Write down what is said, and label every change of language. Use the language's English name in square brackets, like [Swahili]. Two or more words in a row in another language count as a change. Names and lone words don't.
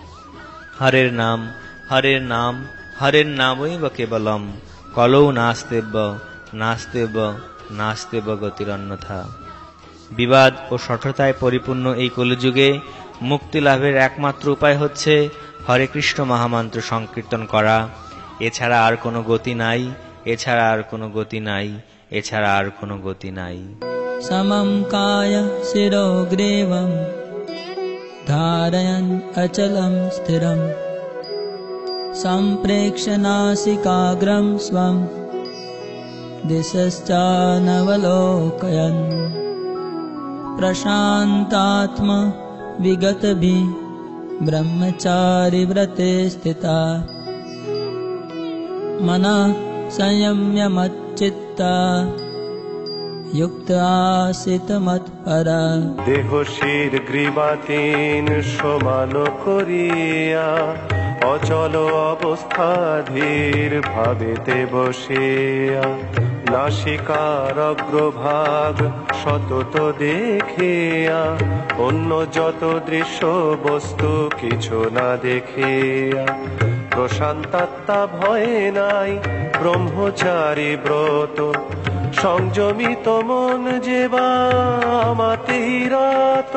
[Sanskrit] হরের নাম হরের নাম হরের নামৈব কেবলম কলৌ নাস্তেব্য নাস্তেব্য নাস্তেব্য গতিরন্যথা। [Bangla] বিবাদ ও শঠতায় পরিপূর্ণ এই কলিযুগে মুক্তি লাভের একমাত্র উপায় হচ্ছে হরে কৃষ্ণ মহামন্ত্র সংকীর্তন করা। এছাড়া আর কোনো গতি নাই, এছাড়া আর কোনো গতি নাই, এছাড়া আর কোনো গতি নাই। [Sanskrit] समं काय शिरो ग्रीवं धारयन् अचलं स्थिरं सम्प्रेक्ष्य नासिकाग्रं स्वं दिशश्चानवलोकयन् प्रशान्तात्मा विगतभिः ब्रह्मचारिव्रते स्थिता मनः संयम्य मच्चित्ता युक्त आसित मत्परा [Bangla] দেহ শির গ্রীবাতীন সমান করিয়া অচল অবস্থাধীর ভাবেতে বসিয়া নাসিকার অগ্রভাগ সতত দেখিয়া অন্য যত দৃশ্য বস্তু কিছু না দেখিয়া প্রশান্তাত্মা ভয়ে নাই ব্রহ্মচারী ব্রত সংযমিত মন যেবা আমাতেই রত।